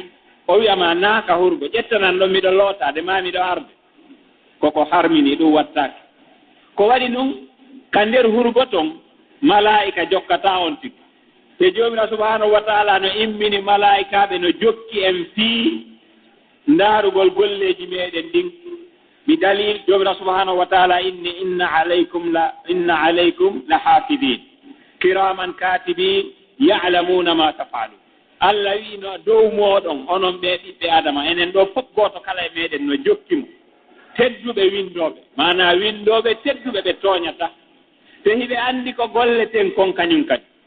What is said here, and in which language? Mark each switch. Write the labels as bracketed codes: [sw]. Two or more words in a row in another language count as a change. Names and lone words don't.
[ff] o wiyama naaka hurgo ƴettanan ɗon miɗo lootaade ma miɗo arde koko harmini ɗum wattaake ko waɗi ɗum ka ndeer hurgo ton malaa'ika jokkata on tigi te joomira [ar] سبحانه وتعالى [ff] no immini malaa'ikaaɓe no jokki en fii ndaarugol golleeji meeɗen ɗin bi dalil joomira [ar] سبحانه وتعالى إن عليكم لحافظين كراما كاتبين يعلمون ما تفعلون [ff] Allah wi no dow mooɗon onon ɓe ɓiɓɓe adama enen ɗo fof gooto kala e meeɗen no jokkimo tedduɓe windooɓe mana windooɓe tedduɓe ɓe tooñata te hiɓe anndi ko golleten kon kañum kadi